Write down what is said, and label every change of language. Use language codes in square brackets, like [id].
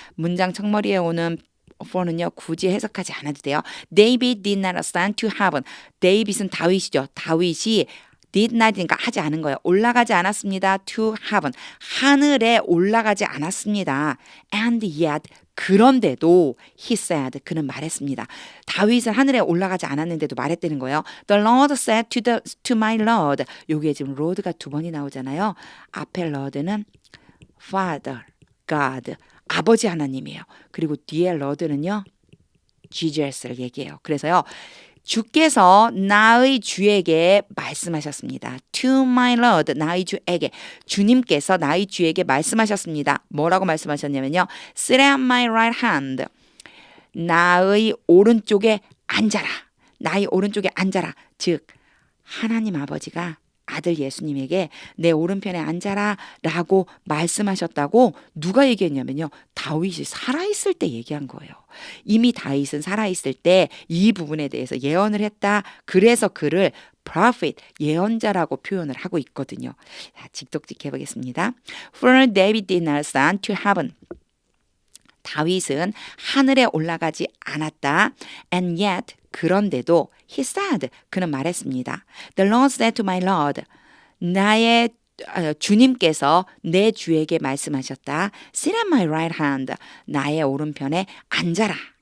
[ko] 문장 첫머리에 오는 for는요 굳이 해석하지 않아도 돼요. [en] David did not ascend to heaven. [ko] 데이빗은 다윗이죠. 다윗이 did not이니까 하지 않은 거예요. 올라가지 않았습니다. [en] to heaven. [ko] 하늘에 올라가지 않았습니다. [en] And yet [ko] 그런데도 [en] he said [ko] 그는 말했습니다. 다윗은 하늘에 올라가지 않았는데도 말했다는 거예요. [en] The Lord said to my Lord. [ko] 여기에 지금 Lord가 두 번이 나오잖아요. 앞에 Lord는 Father, God, 아버지 하나님이에요. 그리고 뒤에 Lord는요 Jesus를 얘기해요. 그래서요. 주께서 나의 주에게 말씀하셨습니다. [en] To my Lord, [ko] 나의 주에게. 주님께서 나의 주에게 말씀하셨습니다. 뭐라고 말씀하셨냐면요. [en] Sit at my right hand. [ko] 나의 오른쪽에 앉아라. 나의 오른쪽에 앉아라. 즉 하나님 아버지가 아들 예수님에게 내 오른편에 앉아라 라고 말씀하셨다고 누가 얘기했냐면요. 다윗이 살아있을 때 얘기한 거예요. 이미 다윗은 살아있을 때 이 부분에 대해서 예언을 했다. 그래서 그를 prophet, 예언자라고 표현을 하고 있거든요. 자, 직독직 해보겠습니다. [en] For David did not ascend to heaven. [ko] 다윗은 하늘에 올라가지 않았다. [en] And yet [ko] 그런데도 [en] he said [ko] 그는 말했습니다. [en] The Lord said to my Lord [ko] 나의 주님께서 내 주에게 말씀하셨다. [en] Sit at my right hand [ko] 나의 오른편에 앉아라.